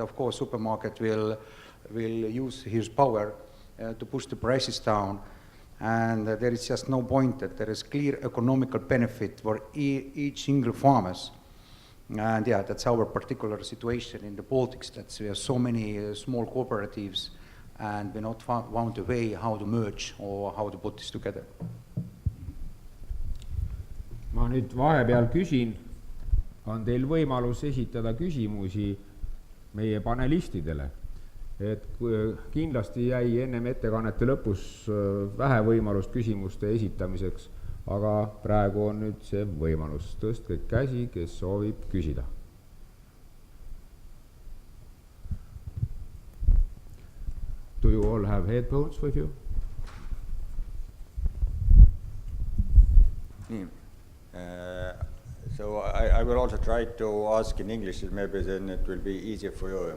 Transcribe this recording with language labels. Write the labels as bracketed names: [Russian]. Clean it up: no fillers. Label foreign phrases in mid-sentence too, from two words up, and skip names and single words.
[English] Of course, supermarket will use his power to push the prices down, and there is just no point that there is clear economical benefit for each single farmers. And yeah, that's our particular situation in the Baltics, that we have so many small cooperatives and we not found a way how to merge or how to put this together. [Estonian] Ma nüüd vahepeal küsin, on teil võimalus esitada küsimusi meie panelistidele. Et kindlasti jäi ennem ettekannete lõpus vähe võimalust küsimuste esitamiseks, aga praegu on nüüd see võimalus. Tõstke käsi, kes soovib küsida. [English] Do you all have headphones with you? So I will also try to ask in English, maybe then it will be easier for you.